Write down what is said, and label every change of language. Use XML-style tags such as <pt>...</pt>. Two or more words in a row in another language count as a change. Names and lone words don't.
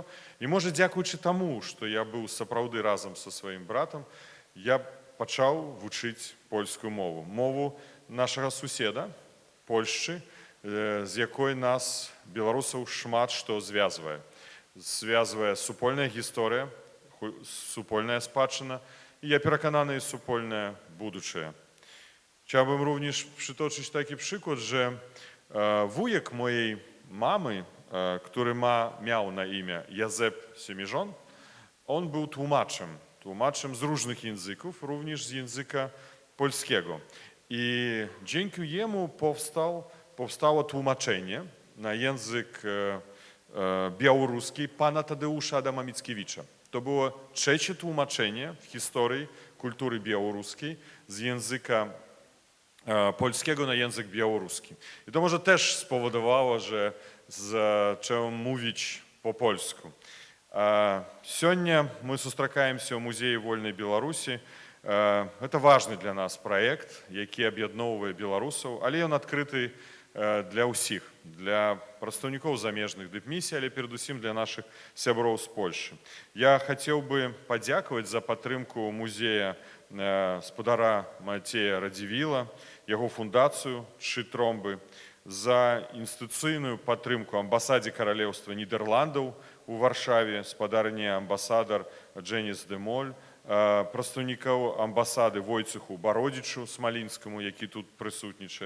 <be>І можа, дзякуючы таму, што я быў сапраўды разам са сваім братам, я пачаў вучыць польскую мову. Мову нашага суседа, Польшчы, з якой нас, беларусаў, шмат што звязвае. Звязвае супольная гісторыя, супольная спадчына, і я перакананы, супольная будучае.</be> <pl>Chciałbym również przytoczyć taki przykład, że wujek mojej mamy, który miał na imię Józef Siemiżon, on był tłumaczem z różnych języków, również z języka polskiego. I dzięki jemu powstało tłumaczenie na język białoruski pana Tadeusza Adama Mickiewicza. To było trzecie tłumaczenie w historii kultury białoruskiej z języka polskiego na język białoruski. I to może też spowodowało, że zacząłem mówić po polsku.</pl> <be>Сегодня мы сустракаемся ў Музеі вольнай Беларусі. Это важны для нас праект, які аб'ядноўвае беларусаў, але ён адкрыты для ўсіх, для прадстаўнікоў замежных дыпмісій, але перадусім для нашых сяброў з Польшы. Я хацеў бы падзякаваць за падтрымку музея спадара Мацея Радзівіла, яго фундацыю «Тры тромбы», за інстытуцыйную падтрымку амбасадзе Каралеўства Нідерландаў у Варшаве, спадарыні амбасадар Джэніс де Моль, прадстаўнікаў амбасады Войцеху Бародзічу Смалінскаму, які тут прысутнічае.</be>